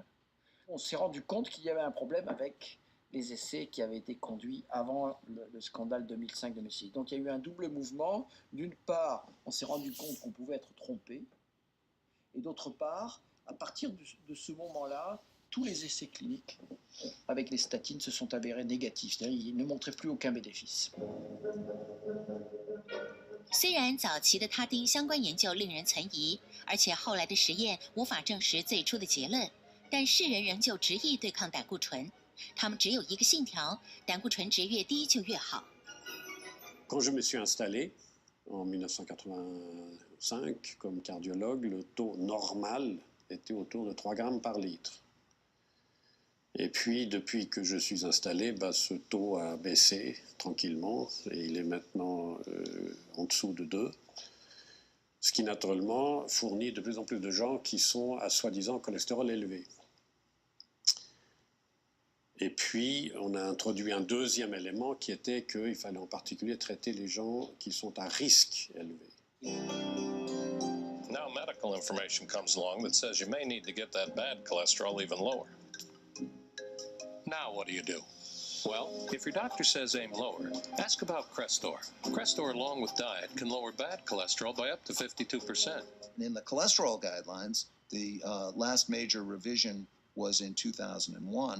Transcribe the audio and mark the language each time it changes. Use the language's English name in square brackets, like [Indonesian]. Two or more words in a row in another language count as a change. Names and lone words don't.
[French] On s'est rendu compte qu'il y avait un problème avec les essais qui avaient été conduits avant le scandale 2005-2006. Donc il y a eu un double mouvement. D'une part, on s'est rendu compte qu'on pouvait être trompé, et d'autre part, à partir de ce moment-là, tous les essais cliniques avec les statines se sont avérés négatifs, c'est-à-dire ils ne montraient plus aucun bénéfice. [Chinese] 虽然早期的他汀相关研究令人存疑，而且后来的实验无法证实最初的结论，但世人仍旧执意对抗胆固醇。他们只有一个信条：胆固醇值越低就越好。 [French] Quand je me suis installé en 1985 comme cardiologue, le taux normal était autour de 3 grammes par litre. Et puis, depuis que je suis installé, ce taux a baissé tranquillement et il est maintenant en dessous de 2, ce qui naturellement fournit de plus en plus de gens qui sont à soi-disant cholestérol élevé. Et puis, on a introduit un deuxième élément qui était qu'il fallait en particulier traiter les gens qui sont à risque élevé. [English] Now medical information comes along that says you may need to get that bad cholesterol even lower. Now what do? Well, if your doctor says aim lower, ask about Crestor. Crestor, along with diet, can lower bad cholesterol by up to 52%. In the cholesterol guidelines, the last major revision was in 2001.